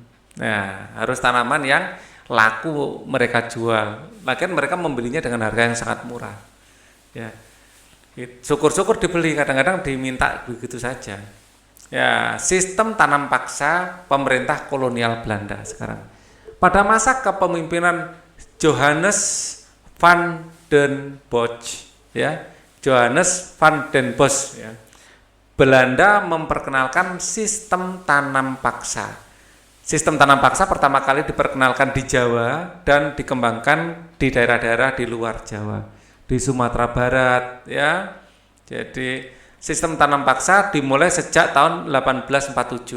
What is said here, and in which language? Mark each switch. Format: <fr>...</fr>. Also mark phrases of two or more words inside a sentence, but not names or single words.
<id>Nah, harus tanaman yang laku mereka jual. Lagian mereka membelinya dengan harga yang sangat murah. Ya, syukur-syukur dibeli, kadang-kadang diminta begitu saja. Ya, sistem tanam paksa pemerintah kolonial Belanda sekarang. Pada masa kepemimpinan Johannes van den Bosch, ya, Johannes van den Bosch, ya, Belanda memperkenalkan sistem tanam paksa. Sistem tanam paksa pertama kali diperkenalkan di Jawa dan dikembangkan di daerah-daerah di luar Jawa, di Sumatera Barat ya. Jadi sistem tanam paksa dimulai sejak tahun 1847.</id>